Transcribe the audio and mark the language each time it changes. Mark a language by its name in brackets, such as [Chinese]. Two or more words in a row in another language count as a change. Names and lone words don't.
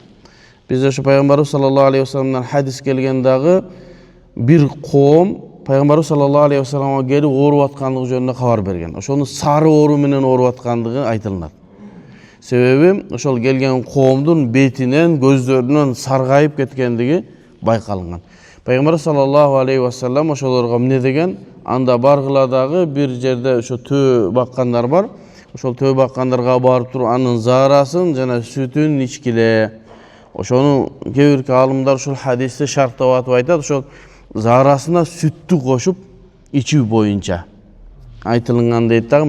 [Kyrgyz] Бизде ушу Пайгамбарыбыз [Arabic] صلى الله عليه وسلم [Kyrgyz] хадис келген дагы бир коом Пайгамбарыбыз [Arabic] صلى الله عليه وسلم [Kyrgyz] келип ооруп аткандыгы жөнүндө кабар берген. Ошону сары оору менен ооруп аткандыгы айтылат. Себеби ошол келген коомдун бетинен, көздөрүнөн саргайып кеткендиги байкалган. Пайгамбар [Arabic] صلى الله عليه وسلم [Kyrgyz] ошолорго эмне деген? Анда баргыла дагы бир жерде ошо төө баккандар бар. Ошол төө баккандарга барып туруп анын заарасын жана сүтүн ичкиле. Ошону кээ бир алымдар ушул хадисти шарттап атып айтат, ошол заарасына сүттү кошуп ичүү боюнча айтылган дейт дагы.